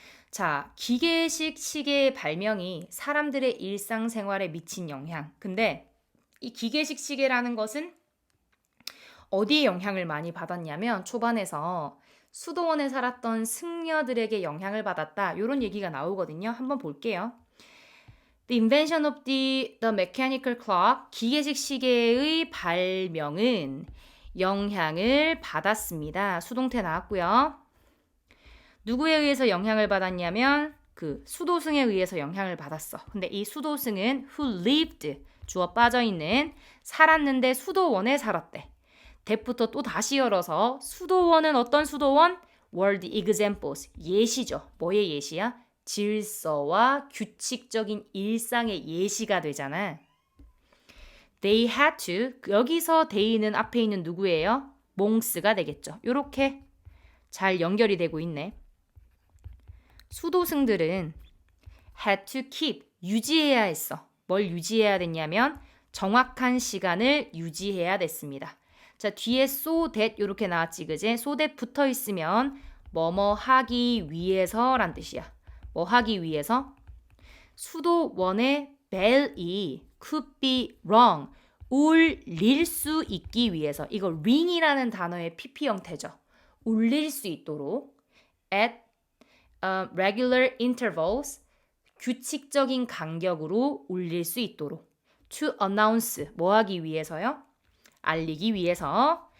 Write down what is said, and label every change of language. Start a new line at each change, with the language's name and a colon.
Korean: 자, 기계식 시계의 발명이 사람들의 일상생활에 미친 영향. 근데 이 기계식 시계라는 것은 어디에 영향을 많이 받았냐면 초반에서 수도원에 살았던 승려들에게 영향을 받았다. 이런 얘기가 나오거든요. 한번 볼게요.
English: The invention of the mechanical clock,
Korean: 기계식 시계의 발명은 영향을 받았습니다. 수동태 나왔고요. 누구에 의해서 영향을 받았냐면 그 수도승에 의해서 영향을 받았어. 근데 이 수도승은
English: who lived,
Korean: 주어 빠져있는, 살았는데 수도원에 살았대. 대부터 또 다시 열어서 수도원은 어떤 수도원?
English: were the examples,
Korean: 예시죠. 뭐의 예시야? 질서와 규칙적인 일상의 예시가 되잖아.
English: They had to.
Korean: 여기서 they는 앞에 있는 누구예요? 몽스가 되겠죠. 요렇게 잘 연결이 되고 있네. 수도승들은
English: had to keep.
Korean: 유지해야 했어. 뭘 유지해야 됐냐면 정확한 시간을 유지해야 됐습니다. 자, 뒤에
English: so that
Korean: 이렇게 나왔지, 그제? so that 붙어 있으면 뭐뭐 하기 위해서 란 뜻이야. 뭐 하기 위해서? 수도 원의 bell이
English: could be wrong.
Korean: 울릴 수 있기 위해서. 이거 ring이라는 단어의 PP 형태죠. 울릴 수 있도록
English: at regular intervals.
Korean: 규칙적인 간격으로 울릴 수 있도록.
English: to announce.
Korean: 뭐 하기 위해서요? 알리기 위해서.